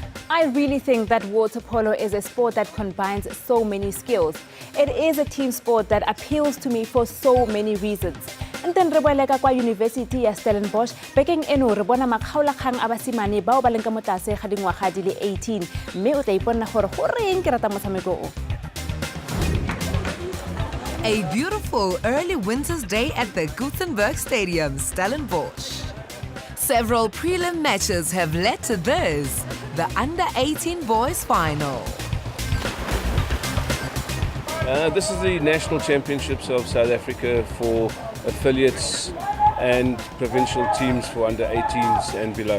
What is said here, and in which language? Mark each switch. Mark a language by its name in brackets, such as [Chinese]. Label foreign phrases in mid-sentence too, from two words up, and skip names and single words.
[English] I really think that water polo is a sport that combines so many skills. It is a team sport that appeals to me for so many reasons. [Tswana] And then re boele ka kwa University ya Stellenbosch, bekeng eno re bona makgaolakgang a basimane bao ba leng ka mo tlase ga dingwaga di le 18, mme o tla iponna gore go reng ke rata motshameko o. [English] A beautiful early winter's day at the Gutenberg Stadium, Stellenbosch. Several prelim matches have led to this, the under-18 boys final. This is the National Championships of South Africa for affiliates and provincial teams for under-18s and below.